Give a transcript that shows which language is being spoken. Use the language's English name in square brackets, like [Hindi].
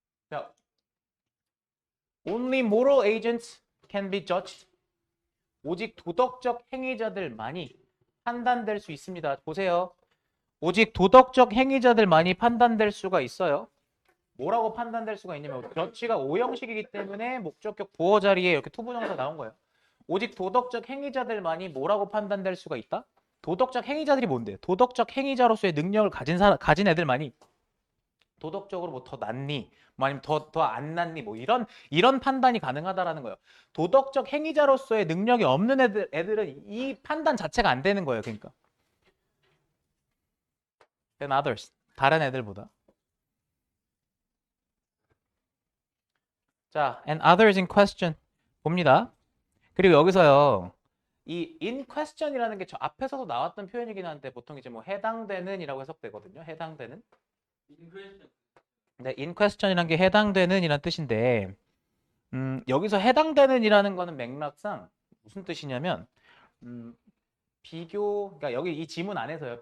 [English] 자, Only moral agents can be judged. [Korean] 오직 도덕적 행위자들만이 판단될 수 있습니다. 보세요. 오직 도덕적 행위자들만이 판단될 수가 있어요. 뭐라고 판단될 수가 있냐면 judge가 오형식이기 때문에 목적격 보어 자리에 이렇게 투부정사 나온 거예요. 오직 도덕적 행위자들만이 뭐라고 판단될 수가 있다? 도덕적 행위자들이 뭔데? 도덕적 행위자로서의 능력을 가진 애들만이 도덕적으로 뭐 더 낫니? 뭐 아니면 더 안 낫니? 뭐 이런 판단이 가능하다라는 거예요. 도덕적 행위자로서의 능력이 없는 애들은 이 판단 자체가 안 되는 거예요. 그러니까. [English] than others. [Korean] 다른 애들보다. [English] 자, and others in question [Korean] 봅니다. 그리고 여기서요. 이 in question이라는 게 저 앞에서도 나왔던 표현이긴 한데 보통 이제 뭐 해당되는이라고 해석되거든요. 해당되는. 네, in question이라는 게 해당되는이란 뜻인데 여기서 해당되는이라는 거는 맥락상 무슨 뜻이냐면 그러니까 여기 이 지문 안에서요.